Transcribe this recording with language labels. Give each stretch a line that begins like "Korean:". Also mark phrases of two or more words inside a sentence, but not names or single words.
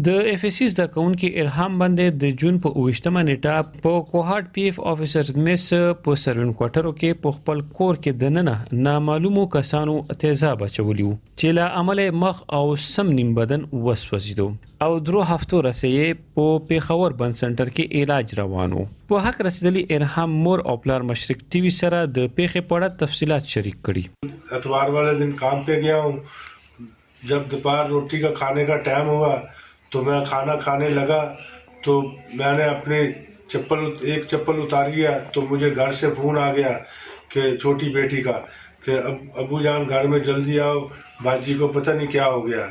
Pashto: د اف اس سی زده کوونکي ارهام باندې د جون په 28 نیټه په کوهاټ پی اف افیسر مس په سروین کوارټرو کې په خپل کور کې دننه نامعلومو کسانو تیزاب اچولی وو چې له عمله مخ او سم نیم بدن وسوځیدو او 3 هفتو رسې په پیښور بند سنټر کې علاج روانو. په حق رسیدلی ارهام مور او پلار مشرق ٹی وی سره د پیښې په اړه تفصیلات شریک کړي.
Urdu: اتوار والے دن کام پہ گیا ہوں. جب دوپہر روٹی کا کھانے کا ٹائم ہوا تو میں کھانا کھانے لگا تو میں نے اپنی ایک چپل اتاری ہے تو مجھے گھر سے فون آ گیا کہ چھوٹی بیٹی کا کہ ابو جان گھر میں جلدی آؤ باجی کو پتہ نہیں کیا ہو گیا.